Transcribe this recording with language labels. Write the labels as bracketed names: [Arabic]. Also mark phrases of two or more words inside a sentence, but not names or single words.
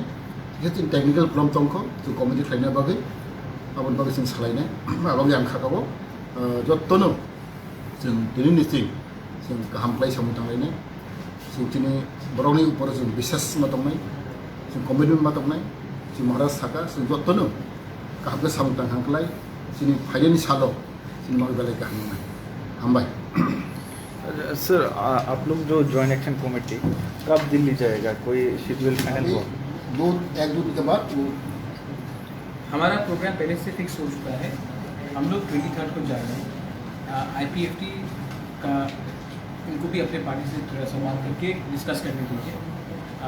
[Bodo] जों [English] technical problem [Bodo] दंखौ जों कमिटि खालायनाय बागै आबाद बागै जों सालायनाय माबागै आं खागाव जतनो जों दिनैनिसिम जों गाहामलाय सामु थांलायनाय जों दिनै बर'नि उपर जों बिसास मा दंनाय जों कमिटमेन्ट मा दंनाय जों महाराज थाखा जों जतनो गाहामखौ सामु थांखांलाय जोंनि फाइनालनि सालाव जों माबे बेलाय गाहामनाय हामबाय। [Hindi] सर आप लोग जो [English] joint action committee [Hindi] कब दिल्ली जाएगा, कोई [English] schedule final [Hindi] हुआ? 1-2 दिन के बाद वो हमारा प्रोग्राम पहले से फिक्स हो चुका है। हम लोग 23 को जा रहे हैं। IPFT का इनको भी अपने पार्टी से थोड़ा सा बात करके डिस्कस करने दीजिए।